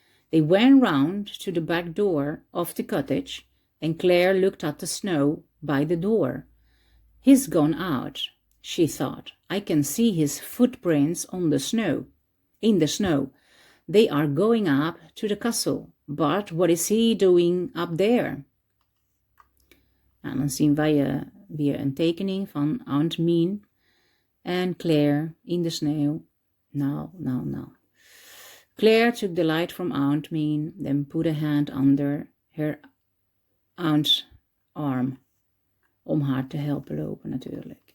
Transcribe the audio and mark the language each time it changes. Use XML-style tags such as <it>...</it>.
<en>They went round to the back door of the cottage, and Claire looked at the snow by the door. He's gone out, she thought. I can see his footprints on the snow. In the snow. They are going up to the castle. But what is he doing up there?</en> <nl>Nou, dan zien wij weer een tekening van Aunt Mint en Claire in de sneeuw. Nou.</nl> <en>Claire took the light from Aunt Mint, then put a hand under her aunt's arm.</en> <nl>Om haar te helpen lopen natuurlijk.</nl>